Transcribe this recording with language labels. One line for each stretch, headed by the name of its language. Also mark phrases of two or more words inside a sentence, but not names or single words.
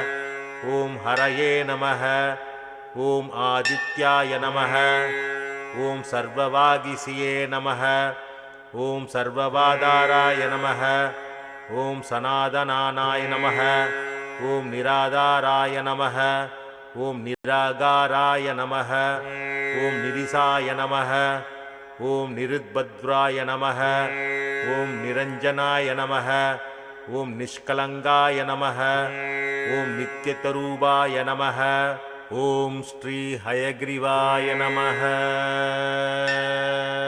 Sanskrit: ॐ हरये नमः। ॐ आदित्याय नमः। ॐ सर्ववागीशिये नमः। ॐ सर्ववादाराय नमः। ॐ सनातनाय नमः। ॐ निराधाराय नमः। ॐ निराकाराय नमः ॐ निरीशाय नमः ॐ निरुत्पत्राय नमः ॐ निरञ्जनाय नमः ॐ निष्कलङ्काय नमः ॐ नित्यरूपाय नमः ॐ श्री हयग्रीवाय नमः.